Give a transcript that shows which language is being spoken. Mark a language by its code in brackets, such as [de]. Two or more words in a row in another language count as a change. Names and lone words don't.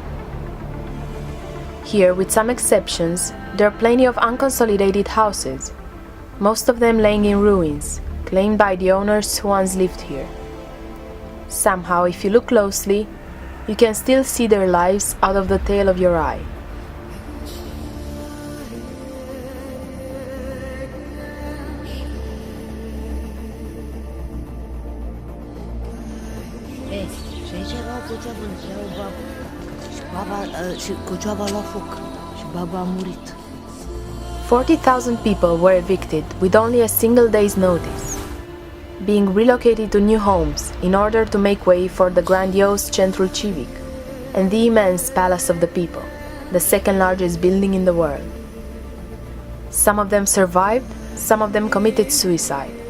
[en] Here, with some exceptions, there are plenty of unconsolidated houses, most of them laying in ruins, claimed by the owners who once lived here. Somehow, if you look closely, you can still see their lives out of the tail of your eye. [ro] Și cocioaba la foc și baba a murit. [en] 40,000 people were evicted with only a single day's notice, being relocated to new homes in order to make way for the grandiose Centrul Civic and the immense Palace of the People, the second largest building in the world. Some of them survived, some of them committed suicide.